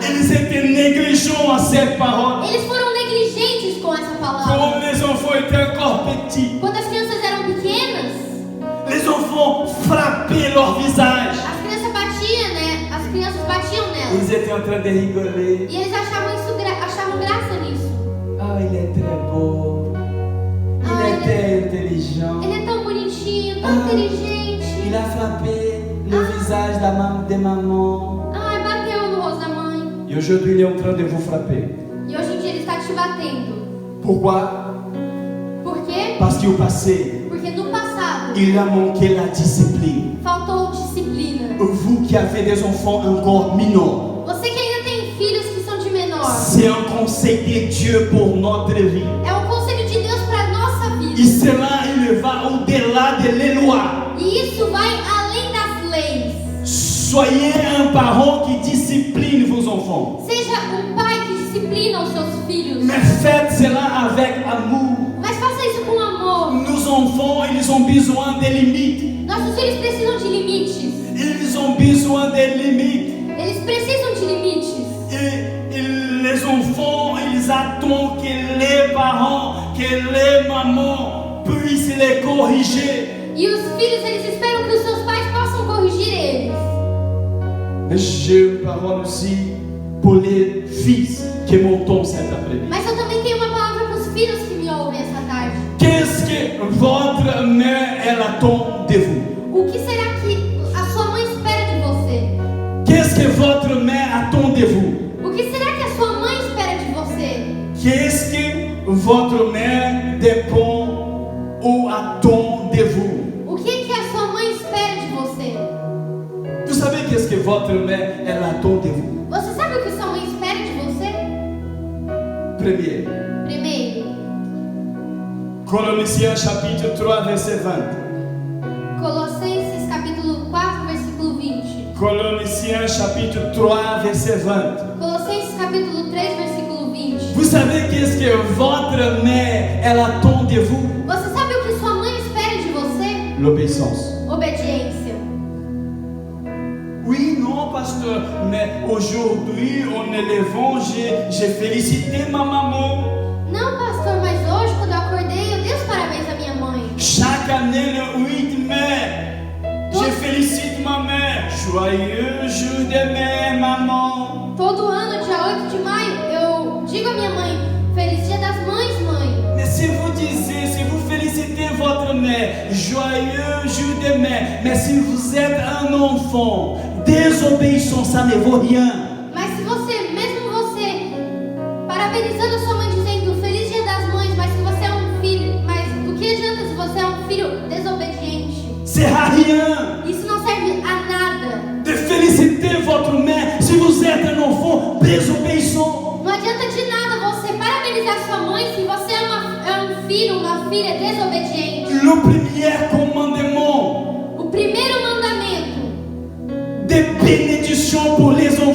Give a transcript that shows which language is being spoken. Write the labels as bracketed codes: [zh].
[fr] Ils étaient négligents à cette parole. [pt] Eles foram negligentes com essa palavra. [fr] Quand les enfants étaient encore petits, [pt] Quando as crianças eram pequenas, [fr] les enfants frappaient leur visage. [pt] as crianças batiam, né? As crianças batiam nelas. [fr] Ils étaient en train de rigoler. [pt] E eles achavam graça nisso. [fr] Ah, il est très beau. Il Ah, était intelligent. [pt] Ele é tão bonitinho, tão Ah. inteligente. [fr] Il a frappé le visage de maman. [pt] Ai, bateu no rosto da mãe. [fr] Et aujourd'hui, il est en train de vous frapper. [pt] E hoje em dia ele está te batendo. [fr] Pourquoi? [pt] Por quê? [fr] Parce qu'au passé, [pt] Porque no passado [fr] il a manqué la discipline. [pt] faltou disciplina. [fr] Vous qui avez des enfants encore mineurs, [pt] Você que ainda tem filhos que são de menor, [fr] c'est un conseil de Dieu pour notre vie. [pt] é um conselho de Deus para nossa [fr] Et [pt] vida. [fr] cela, il va au-delà des lois. [pt] E isso vai além das leis. [fr] Soyez un parent qui discipline vos enfants. [pt] Seja um pai que disciplina os seus filhos, [fr] Mais faites cela avec amour. [pt] mas faça isso com amor. [fr] Nos enfants, ils ont besoin des limites. [pt] Nossos filhos precisam de limites. [fr] Ils ont besoin des limites. [pt] Eles precisam de limites. [fr] Et les enfants, ils attendent que les parents, que les mamans puissent les corriger. [pt] E os filhos, eles esperam que os seus pais possam corrigir eles. [fr] J'ai une parole aussi pour les fils qui m'entendent cet après-midi. [pt] Mas eu também tenho uma palavra para os filhos que me ouvem essa tarde. [fr] Qu'est-ce que votre mère, elle attend de vous? [pt] O que será que a sua mãe espera de você? [fr] Qu'est-ce que votre mère attend de vous? [pt] O que será que a sua mãe espera de você? [fr] Qu'est-ce que votre mère dépend ou attend de vous? [pt] O que a sua mãe espera de você? [fr] Vous savez qu'est-ce que votre mère, elle attend de vous? [pt] Você sabe o que sua mãe espera de você? [fr] Premier, [pt] Primeiro, [fr] Colossiens chapitre 3, verset 20. [pt] Colossenses capítulo 4, versículo 20. [fr] Colossiens chapitre 3, verset 20. [pt] Colossenses capítulo 3, versículo 20. [fr] Vous savez qu'est-ce que votre mère, elle attend de vous? [pt] Você sabe o que sua mãe espera de você? [fr] L'obéissance. [pt] Obediência. [fr] Oui, non, pasteur, mais aujourd'hui, en élevant, j'ai félicité ma maman. [pt] Não, pastor, mas hoje, quando eu acordei, eu dei os parabéns à minha mãe. [fr] Chaque année, le 8 mai, je félicite ma mère. Joyeux jour de mère, maman. [pt] Todo ano, dia 8 de maio, eu digo à minha mãe, feliz dia das mães, mãe. [fr] Mais si vous disiez, si vous félicitez votre mère, joyeux jour de mère, mais si vous êtes un enfant, désobéissant, ça ne vaut rien. [pt] Mas se você, mesmo você, parabenizando a sua mãe dizendo feliz dia das mães, mas se você é um filho, mas do que adianta se você é um filho desobediente? [fr] C'est à rien [pt] Isso não serve a nada. [fr] de féliciter votre mère si vous êtes un enfant désobéissant. [pt] Não adianta de nada você parabenizar sua mãe se você é um filho, uma filha desobediente. [fr] Le premier commandement [pt] O primeiro mandamento [fr] de bénédiction pour les